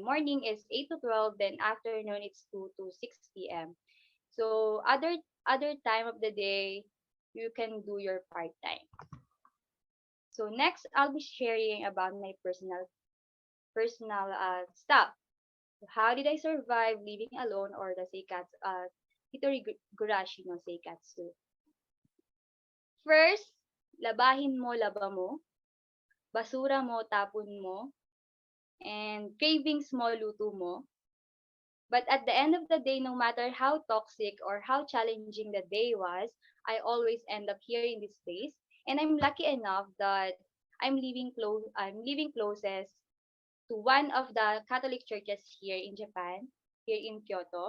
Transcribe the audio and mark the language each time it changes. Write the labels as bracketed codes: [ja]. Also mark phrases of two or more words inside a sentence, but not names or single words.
[en] Morning is 8 to 12, then afternoon it's 2 to 6 p.m. So other time of the day you can do your part time. So next I'll be sharing about my personal stuff. How did I survive living alone or the [ja] 生活 一人暮らし の 生活? [tl] First, labahin mo laba mo, basura mo tapon mo, [en] and cravings [tl] mo luto mo. [en] But at the end of the day, no matter how toxic or how challenging the day was, I always end up here in this place. And I'm lucky enough that I'm living closest to one of the Catholic churches here in Japan, here in Kyoto.